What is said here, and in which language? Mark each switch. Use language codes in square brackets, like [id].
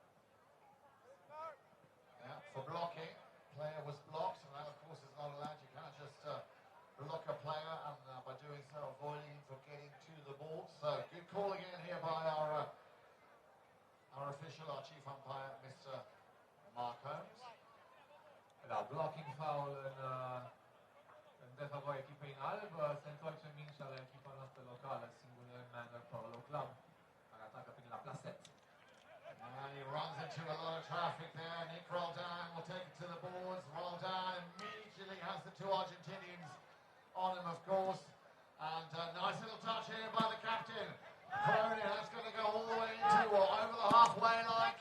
[en] Yeah, for blocking. Player was blocked, and that, of course, is not allowed. You can't just block a player, and by doing so, avoiding him from getting to the ball. So, good call again here by our official, our chief umpire, Mr. Mark Holmes. [ro] Da, blocking foul în defavoarea echipei în alb. Se întoarce mingea la echipa noastră locală, Singureni Manor Polo Club, care atacă prin la plaset. [en] And he runs into a lot of traffic there. Nick Roldan will take it to the boards. Roldan immediately has the two Argentinians on him, of course. And a nice little touch here by the captain. Cronin, that's going to go all the way into or over the halfway line.